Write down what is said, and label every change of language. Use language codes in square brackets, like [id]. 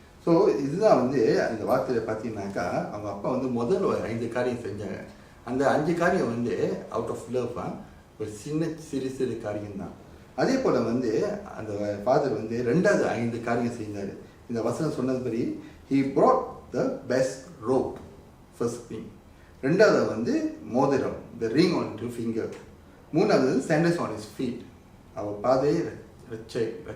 [ta] So இதுதான் வந்து அந்த வார்த்தையில் பார்த்தீங்கன்னாக்கா அவங்க அப்பா வந்து முதல் 5 காரியம் செஞ்சாங்க. அந்த 5 காரியம் வந்து அவுட் ஆஃப் லவ் ஒரு சிறு சிறு காரியம் தான். அதே போல் வந்து அந்த ஃபாதர் வந்து 2வது 5 காரியம் செய்தார். இந்த வசனம் சொன்னதுபடி [en] he brought the best robe, first thing. [ta] 2வது வந்து மோதிரம், [en] the ring on his finger. 3வது sandals on his feet, [ta] அவர் பாதை ரட்சை.